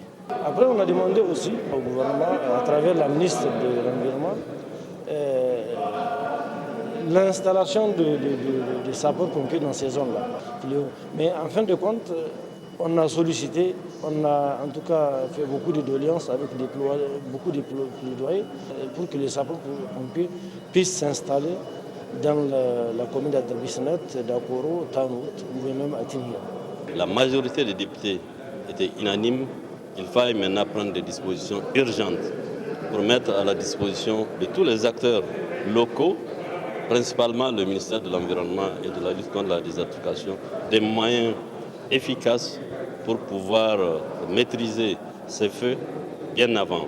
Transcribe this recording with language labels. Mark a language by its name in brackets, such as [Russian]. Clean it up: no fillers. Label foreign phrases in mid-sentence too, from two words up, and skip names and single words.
[French] Après, on a demandé aussi au gouvernement, à travers la ministre de l'Environnement, l'installation de sapeurs-pompiers dans ces zones-là. Mais en fin de compte, on a sollicité, on a en tout cas fait beaucoup de doléances avec beaucoup de plaidoyers pour que les sapeurs-pompiers puissent s'installer dans la commune d'Adrbisnet, d'Akoro, Tanout ou même à Tinhia. La majorité des députés étaient unanimes. Il fallait maintenant prendre des dispositions urgentes pour mettre à la disposition de tous les acteurs locaux, principalement le ministère de l'Environnement et de la lutte contre la désertification, des moyens efficaces pour pouvoir maîtriser ces feux bien avant.